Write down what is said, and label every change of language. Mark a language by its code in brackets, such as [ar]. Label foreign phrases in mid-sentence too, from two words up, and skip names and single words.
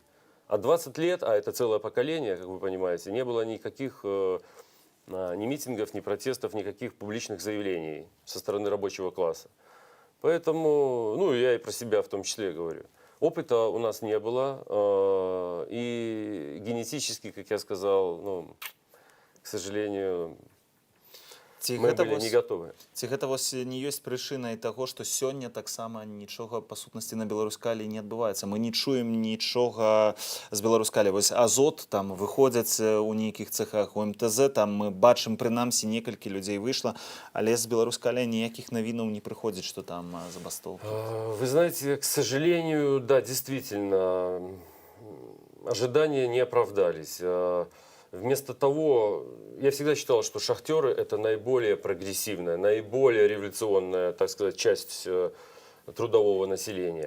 [ru] А 20 лет, а это целое поколение, как вы понимаете, не было никаких ни митингов, ни протестов, никаких публичных заявлений со стороны рабочего класса. Поэтому, ну, я и про себя в том числе говорю. Опыта у нас не было. И генетически, как я сказал, ну, к сожалению, мы были не готовы. [be] Ці гэта вось не ёсць прычынай таго, што сёння таксама нічога па сутнасці на Беларускаліі не адбываецца. Мы не чуем нічога з Беларускаліі. Вось Азот там выходзяць у нейкіх цэхах, у МТЗ там мы бачым прынамсі некалькі людзей выйшла, але з Беларускаліі ніякіх навінаў не прыходзіць, што там забастоўка. [ru] Вы знаете, к сожалению, да, действительно, ожидания не оправдались. Вместо того, я всегда считал, что шахтеры это наиболее прогрессивная, наиболее революционная, так сказать, часть трудового населения.